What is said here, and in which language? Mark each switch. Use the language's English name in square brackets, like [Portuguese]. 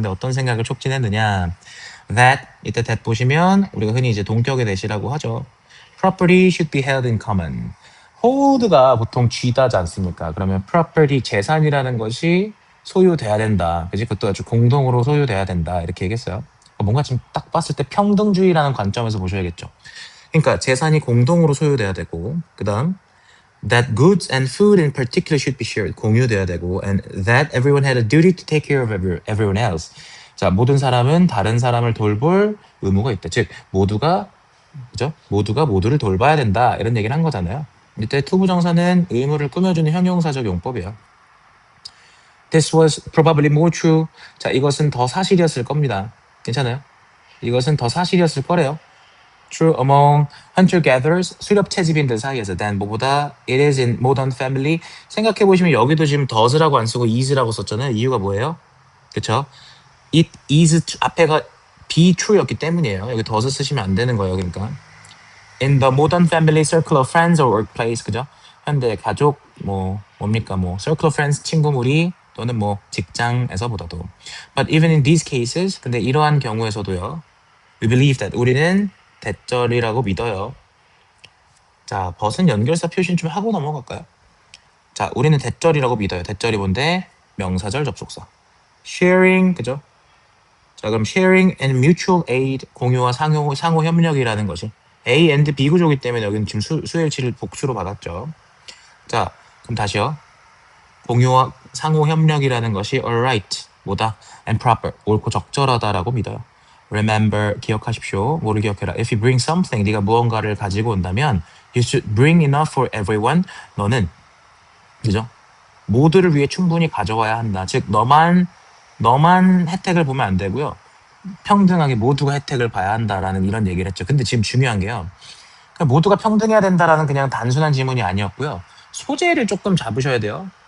[Korean] 근데 어떤 생각을 촉진했느냐? That 이때 that 보시면 우리가 흔히 이제 동격의 대시라고 하죠. [English] Property should be held in common. [Korean] hold가 보통 쥐다지 않습니까? 그러면 property 재산이라는 것이 소유돼야 된다. 그지? 그것도 아주 공동으로 소유돼야 된다. 이렇게 얘기했어요. 뭔가 지금 딱 봤을 때 평등주의라는 관점에서 보셔야겠죠. 그러니까 재산이 공동으로 소유돼야 되고, 그다음 [English] that goods and food in particular should be shared. [Korean] 공유돼야 되고, [English] and that everyone had a duty to take care of everyone else. [Korean] 자, 모든 사람은 다른 사람을 돌볼 의무가 있다. 즉, 모두가 모두를 돌봐야 된다. 이런 얘기를 한 거잖아요. 이때 투부정사는 의무를 꾸며주는 형용사적 용법이에요. [English] This was probably more true. [Korean] 자, 이것은 더 사실이었을 겁니다. 괜찮아요? 이것은 더 사실이었을 거래요. [English] True among hunter-gatherers, [Korean] 수렵 채집인들 사이에서 [English] than [Korean] 뭐보다 [English] it is in modern family. [Korean] 생각해보시면 여기도 지금 does라고 안 쓰고 is라고 썼잖아요. 이유가 뭐예요? 그쵸? It is 앞에가 be true였기 때문이에요. 여기 does 쓰시면 안 되는 거예요. 그러니까 [English] in the modern family circle of friends or workplace, 그죠? [Korean] 현대 가족 뭡니까 circle of friends 친구무리 또는 직장에서보다도. [English] But even in these cases, [Korean] 근데 이러한 경우에서도요. We believe that 우리는 대절이라고 믿어요. 자, 벗은 연결사 표시는 좀 하고 넘어갈까요? 자, 우리는 대절이라고 믿어요. 대절이 뭔데? 명사절 접속사. sharing, 그죠? 자, 그럼 sharing and mutual aid, 공유와 상호 협력이라는 것이 A and B 구조이기 때문에 여기는 지금 수일치를 복수로 받았죠. 자, 그럼 다시요. 공유와 상호 협력이라는 것이 alright, 뭐다? and proper, 옳고 적절하다라고 믿어요. Remember, 기억하십시오. 뭐를 기억해라. [English] If you bring something, [Korean] 네가 무언가를 가지고 온다면 [English] you should bring enough for everyone. [Korean] 너는, 그죠? 모두를 위해 충분히 가져와야 한다. 즉, 너만 혜택을 보면 안 되고요. 평등하게 모두가 혜택을 봐야 한다라는 이런 얘기를 했죠. 근데 지금 중요한 게요. 모두가 평등해야 된다라는 그냥 단순한 지문이 아니었고요. 소재를 조금 잡으셔야 돼요.